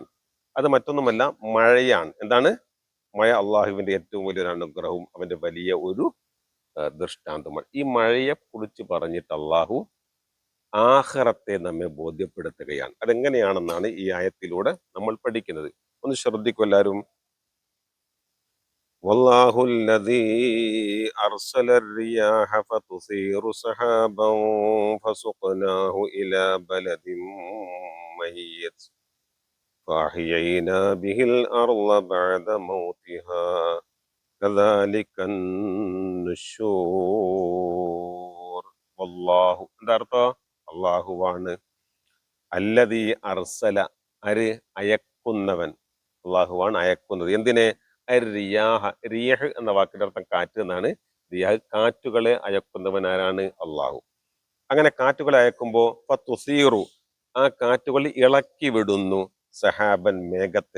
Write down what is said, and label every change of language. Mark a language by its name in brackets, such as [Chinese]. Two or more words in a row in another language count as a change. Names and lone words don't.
[Malayalam] അത് മറ്റൊന്നുമല്ല, മഴയാണ്. എന്താണ്? മഴ അള്ളാഹുവിന്റെ ഏറ്റവും വലിയൊരു അനുഗ്രഹവും അവന്റെ വലിയ ഒരു ദൃഷ്ടാന്തമാണ്. ഈ മഴയെ കുറിച്ച് പറഞ്ഞിട്ട് അള്ളാഹു ആഖിറത്തെ നമ്മെ ബോധ്യപ്പെടുത്തുകയാണ്. അതെങ്ങനെയാണെന്നാണ് ഈ ആയത്തിലൂടെ നമ്മൾ പഠിക്കുന്നത്. ഒന്ന് ശ്രദ്ധിക്കൂ എല്ലാവരും. [Arabic] والله الذي أرسل الرياح فتثير سحابا فسقناه إلى بلد ميت فأحيينا به الأرض بعد موتها كذلك النشور. [Malayalam] والله എന്താ അർത്ഥം? അള്ളാഹുവാണ് [Arabic] الذي أرسل, [Malayalam] ആര്? അയക്കുന്നവൻ. അള്ളാഹുവാണ് അയക്കുന്നത്. എന്തിനെ? റിയാഹ, റിയഹ് എന്ന വാക്കിന്റെ അർത്ഥം കാറ്റ് എന്നാണ്. റിയാഹ് കാറ്റുകളെ അയക്കുന്നവൻ ആരാണ്? അള്ളാഹു. അങ്ങനെ കാറ്റുകളെ അയക്കുമ്പോൾ ഫതുസീറു, ആ കാറ്റുകൾ ഇളക്കി വിടുന്നു, സഹാബൻ മേഘത്തെ.